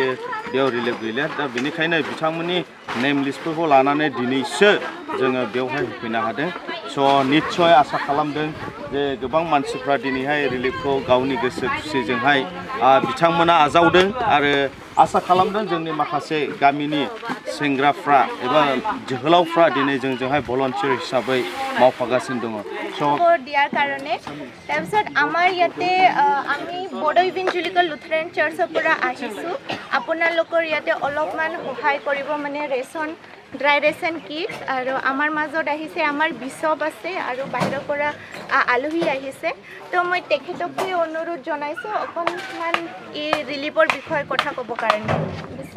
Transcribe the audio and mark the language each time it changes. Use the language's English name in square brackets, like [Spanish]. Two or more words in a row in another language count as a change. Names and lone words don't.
[Bodo] बेयाव रिलिफ गैलिया दा बेनिखायनो बिथांमोननि नेम लिस्टफोरखौ लानानै दिनैसो जोङो बेवहाय होफैनो हादों स' निस्सय आसा खालामदों जे गोबां मानसिफ्रा दिनैहाय रिलिफखौ गावनि गोसो खुसिजोंहाय बिथांमोना आजावदों आरो आसा खालामदों जोंनि माखासे गामिनि सेंग्राफ्रा एबा जोहोलावफ्रा दिनै जोंजोंहाय भलन्टियार हिसाबै मावफागासिनो दङ [Assamese] দিয়াৰ কাৰণে তাৰপিছত আমাৰ ইয়াতে আমি বড়ো ইভেঞ্জেলিকেল লুথেৰান চাৰ্চৰ পৰা আহিছোঁ আপোনালোকৰ ইয়াতে অলপমান সহায় কৰিব মানে [English] ration dry ration kit [Assamese] আৰু আমাৰ মাজত আহিছে আমাৰ বিশ্বপ আছে আৰু বাহিৰৰ পৰা আলহী আহিছে তো মই তেখেতকে অনুৰোধ জনাইছোঁ অকণমান এই ৰিলিফৰ বিষয়ে কথা ক'ব কাৰণে বিশ্বপ